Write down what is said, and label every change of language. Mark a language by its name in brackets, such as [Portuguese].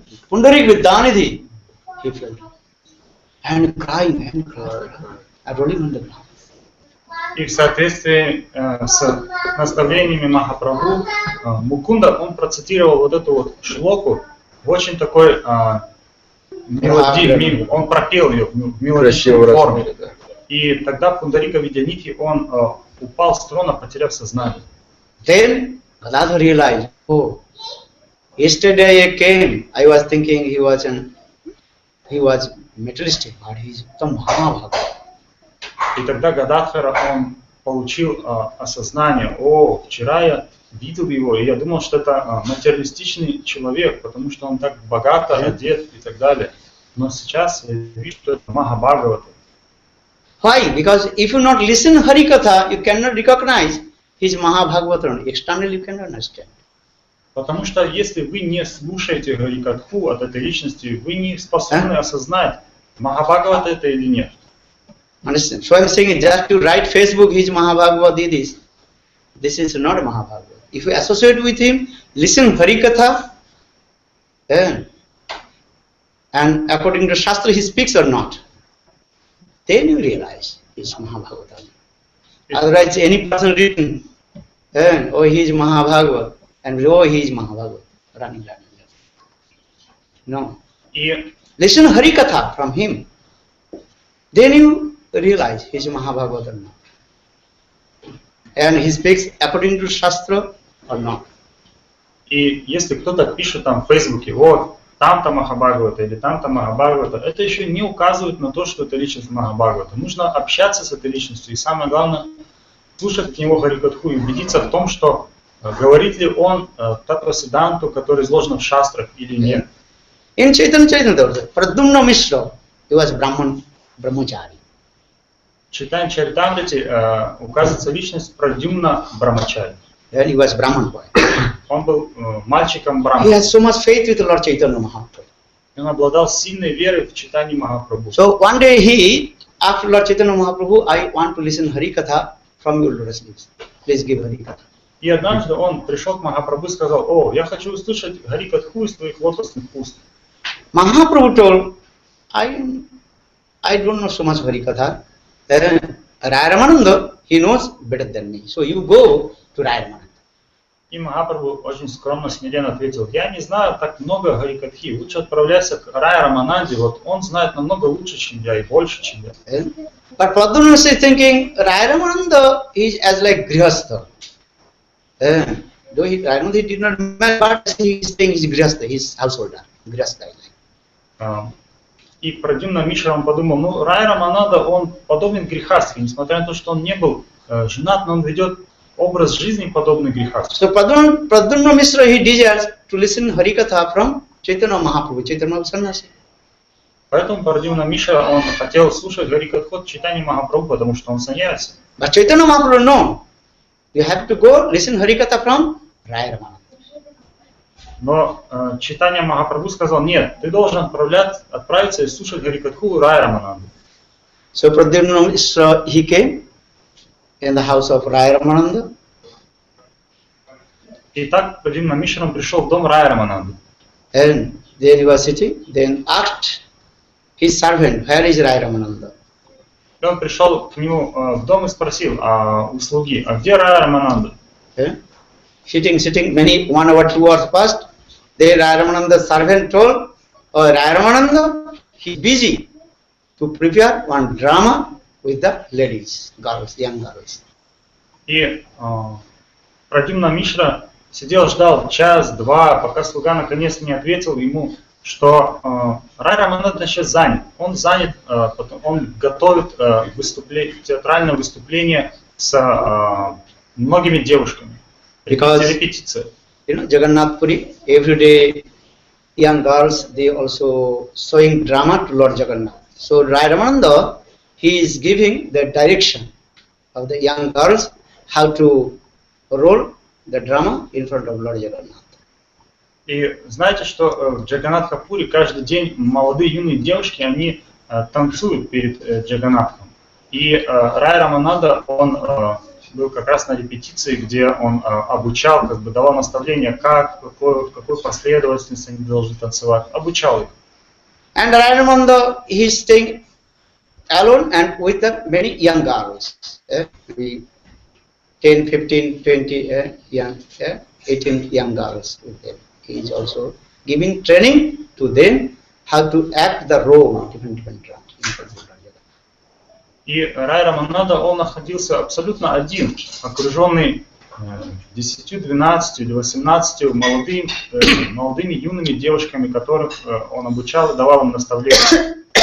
[English] Pundarik Vidyanidhi, he felt and crying, and rolling on the ground. [Russian] И в соответствии с наставлениями Махапрабху, Мукунда, он процитировал вот эту вот шлоку в очень такой мелодии, он пропел ее в мелодичной форме. И тогда Пундарика Видянидхи, он упал с трона, потеряв сознание. [English] Then Gadadhar realized, oh, yesterday I came, I was thinking he was materialistic, but he is the Mahabhagavad. [Russian] И тогда Гададхара, он получил осознание, о, вчера я видел его, и я думал, что это материалистичный человек, потому что он так богато одет и так далее. Но сейчас я вижу, что это Махабхагавата. [English] Why? Because if you not listen Harikatha, you cannot recognize his Mahabhagavatam. Externally you cannot understand. [Russian] Потому что если вы не слушаете Харикатху от этой личности, вы не способны осознать, Махабхагавата это или нет. [English] Understand? So I am saying just to write Facebook his Mahabhagavad this is not a Mahabhagavad. If you associate with him, listen Harikatha, and according to Shastra he speaks or not, then you realize it's Mahabhagavatam. Otherwise any person written, oh he is Mahabhagavad, and oh he is Mahabhagavad, running. No. Listen Harikatha from him, then you realize he is Mahabhagavad or not. And he speaks according to Shastra or not. [Russian] И если кто-то пишет там в Фейсбуке, вот, там-то Махабхагавата или там-то Махабхагавата, это еще не указывает на то, что это личность Махабхагавата. Нужно общаться с этой личностью и самое главное, слушать от него Харикатху и убедиться в том, что говорит ли он Татва-сиданту, который изложен в шастрах или нет. [English] In Chaitanya Pradyumna Mishra, he was Brahmachari. [Russian] В Чайтанья Чаритамрите указывается личность Прадюмна Брамачари. [English] And he was Brahman boy. [Russian] Он был мальчиком [English] He [Russian] Брахмана. [English] had so much faith with Lord Chaitanya Mahaprabhu. [Russian] Он обладал сильной верой в читание Махапрабху. [English] So one day he asked Lord Chaitanya Mahaprabhu, I want to listen Harikatha from your lotus lips. Please give Harikatha. [Russian] И однажды он пришел к Махапрабху и сказал, о, я хочу услышать Харикатху из твоих лотосных уст. [English] Mahaprabhu told, I don't know so much Harikatha. Ramananda, he knows better than me. So you go to Ramananda. [Russian] И Махапрабху очень скромно, смиренно ответил, я не знаю так много Харикатхи, лучше отправляйся к Рай Рамананде, вот он знает намного лучше, чем я, и больше, чем я. [English] But Pradyumna is thinking, Rai Ramananda is as like Grihastha. Though Ramananda did not marry, but he is saying he is Grihastha, he is householder. Grihastha. [Russian] И Прадюмна Мишра он подумал, ну Рай Рамананда, он подобен грехастхе, несмотря на то, что он не был женат, но он ведет образ жизни подобный грехастхе. [English] So Pradyumna Mishra, he desires to listen Harikatha from Chaitanya Mahaprabhu, Chaitanya Mahaprabhu. [Russian] Поэтому Прадюмна Мишра, он хотел слушать Харикатху от читания Махапрабху, потому что он саньяси. [English] But Chaitanya Mahaprabhu, no. You have to go listen Harikatha from Rai Ramananda. [Russian] Но читание Махапрабху сказал, нет, ты должен отправиться и слушать Харикатху Рай Рамананду. [English] So Pradyumna Mishra, he came in the house of Rai Ramananda. [Russian] И так Прадюмна Мишра пришел в дом Рая Рамананды. [English] And there he was sitting, then asked his servant, where is Rai Ramananda? [Russian] И он пришел к нему в дом и спросил у слуги, а где Рай Рамананда? [English] Sitting, many 1 hour, 2 hours passed. There Rai Ramananda's servant told, oh, Rai Ramananda, he is busy to prepare one drama with the ladies, girls, young girls. [Russian] И Прадюмна Мишра сидел, ждал час-два, пока слуга наконец не ответил ему, что Рай Рамананда сейчас занят. Он занят, он готовит театральное выступление с многими девушками. [English] Because [Russian] репетиция. [English] Jagannath Puri, every day young girls, they also showing drama to Lord Jagannath. So Rai Ramananda, he is giving the direction of the young girls how to roll the drama in front of Lord Jagannath. [Russian] И знаете, что в Джаганнатха-пуре каждый день молодые юные девушки, они танцуют перед Джаганнатхом. И Рай Рамананда, он был как раз на репетиции, где он обучал, как бы давал наставления, в какой последовательности они должны танцевать, обучал их. [English] And Rai Ramananda, he is staying alone and with the many young girls, 10, 15, 20 young, 18 young girls with them. He is also giving training to them how to act the role, different roles. [Russian] И Рай Рамананда, он находился абсолютно один, окруженный 10, 12 или 18 молодыми юными девушками, которых он обучал и давал им наставления.